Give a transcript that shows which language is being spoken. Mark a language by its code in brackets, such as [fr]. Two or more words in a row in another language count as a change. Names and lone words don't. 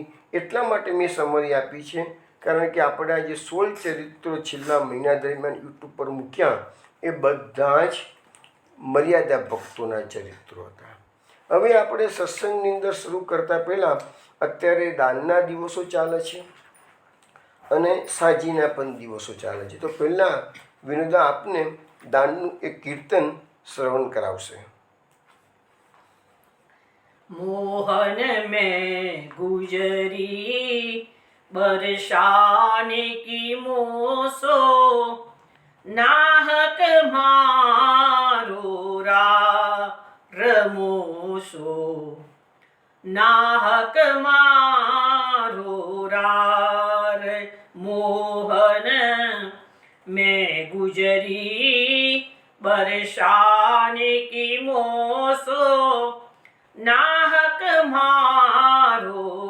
[gu] એટલા માટે મેં સમરી આપી છે કારણ કે આપણા જે 16 ચરિત્રો છેલ્લા મહિના દરમિયાન યુટ્યુબ પર મૂક્યા એ બધા જ મર્યાદા ભક્તોના ચરિત્રો હતા. હવે આપણે સત્સંગની અંદર શરૂ કરતાં પહેલાં અત્યારે દાનના દિવસો ચાલે છે અને સાજીના પણ દિવસો ચાલે છે. તો પહેલાં વિનોદા આપને દાનનું એક કીર્તન શ્રવણ કરાવશે. [bra] मोहन में गुजरी बरसाने की मोसो नाहक मारो रमोसो नाहक मारो मोहन में गुजरी बरसाने की मोसो नाहक मारो